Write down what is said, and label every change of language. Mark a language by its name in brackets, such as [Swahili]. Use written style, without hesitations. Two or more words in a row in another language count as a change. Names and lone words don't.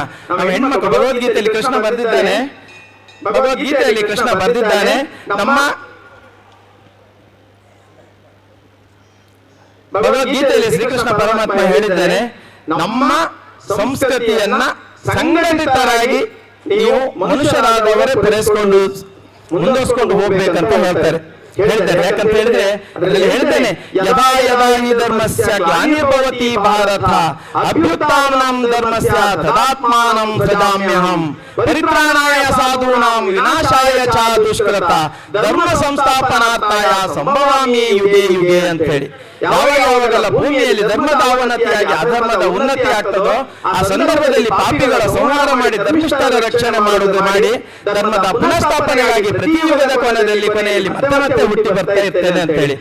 [Kannada] ನಮ್ಮ ಹೆಣ್ಮಕ್ಳು ಭಗವದ್ಗೀತೆಯಲ್ಲಿ ಕೃಷ್ಣ ಬರೆದಿದ್ದಾನೆ, ನಮ್ಮ ಭಗವದ್ಗೀತೆಯಲ್ಲಿ ಶ್ರೀಕೃಷ್ಣ ಪರಮಾತ್ಮ ಹೇಳಿದ್ದಾನೆ, ನಮ್ಮ ಸಂಸ್ಕೃತಿಯನ್ನ ಸಂಘಟಿತರಾಗಿ ನೀವು ಮನುಷ್ಯರಾದವರೇ ಮುಂದುವರಿಸಿಕೊಂಡು ಹೋಗ್ಬೇಕಂತ ಹೇಳ್ತಾರೆ. ಯಾಕಂತ ಹೇಳಿದ್ರೆ ಅದರಲ್ಲಿ ಹೇಳ್ತೇನೆ, [Sanskrit] ಯದಾ ಯದಾ ಹಿ ಧರ್ಮಸ್ಯ ಗ್ಲಾನಿರ್ಭವತಿ ಭಾರತ ಅಭ್ಯುತ್ಥಾನಂ ಧರ್ಮಸ್ಯ ತದಾತ್ಮಾನಂ ಸೃಜಾಮ್ಯಹಂ ಪರಿತ್ರಾಣಾಯ ಸಾಧೂನಾಂ ವಿನಾಶಾಯ ಚ ದುಷ್ಕೃತ ಧರ್ಮ ಸಂಸ್ಥಾಪನಾರ್ಥಾಯ ಸಂಭವಾಮಿ ಯುಗೆ ಯುಗೆ [Kannada] ಅಂತ ಹೇಳಿ. ಯಾವಾಗೆಲ್ಲ ಭೂಮಿಯಲ್ಲಿ ಧರ್ಮದ ಅವನತಿಯಾಗಿ ಅಧರ್ಮದ ಉನ್ನತಿ ಆಗ್ತದೋ ಆ ಸಂದರ್ಭದಲ್ಲಿ ಪಾಪಿಗಳ ಸಂಹಾರ ಮಾಡಿ ಧರ್ಮಿಷ್ಠರ ರಕ್ಷಣೆ ಮಾಡಿ ಧರ್ಮದ ಪುನಃಸ್ಥಾಪನೆಗಾಗಿ ಪ್ರತಿಯುಗದ ಕೊನೆಯಲ್ಲಿ ಮತ್ತೆ ಹುಟ್ಟಿ ಬರ್ತಾ ಇರ್ತೇನೆ ಅಂತ ಹೇಳಿ.